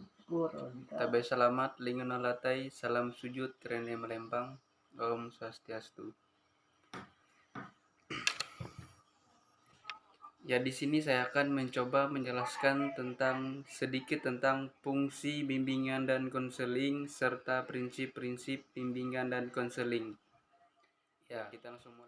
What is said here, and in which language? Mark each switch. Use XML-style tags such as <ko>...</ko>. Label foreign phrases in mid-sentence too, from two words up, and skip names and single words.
<id>Tabay salamat, lingon na latay, salam sujud, kerene melempang, Om Swastiastu. Ya, di sini saya akan mencoba menjelaskan sedikit tentang fungsi bimbingan dan konseling serta prinsip-prinsip bimbingan dan konseling. Ya, kita langsung mulai.</id>